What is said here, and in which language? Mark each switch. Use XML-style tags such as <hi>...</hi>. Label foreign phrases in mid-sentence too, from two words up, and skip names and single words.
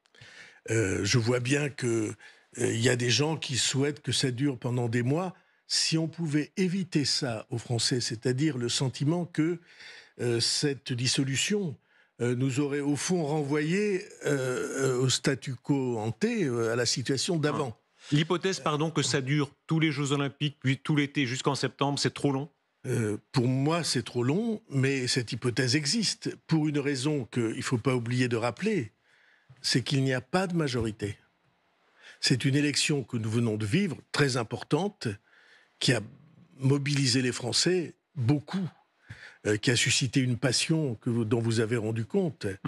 <fr>Je vois bien qu'il y a des gens qui souhaitent que ça dure pendant des mois. Si on pouvait éviter ça aux Français, c'est-à-dire le sentiment que cette dissolution nous aurait au fond renvoyé au</fr> <la>statu quo ante,</la> <fr>à la situation d'avant. L'hypothèse, pardon, que ça dure tous les Jeux Olympiques, puis tout l'été jusqu'en septembre, c'est trop long ? Pour moi, c'est trop long, mais cette hypothèse existe, pour une raison qu'il ne faut pas oublier de rappeler, c'est qu'il n'y a pas de majorité. C'est une élection que nous venons de vivre, très importante, qui a mobilisé les Français beaucoup, qui a suscité une passion dont vous avez rendu compte.</fr>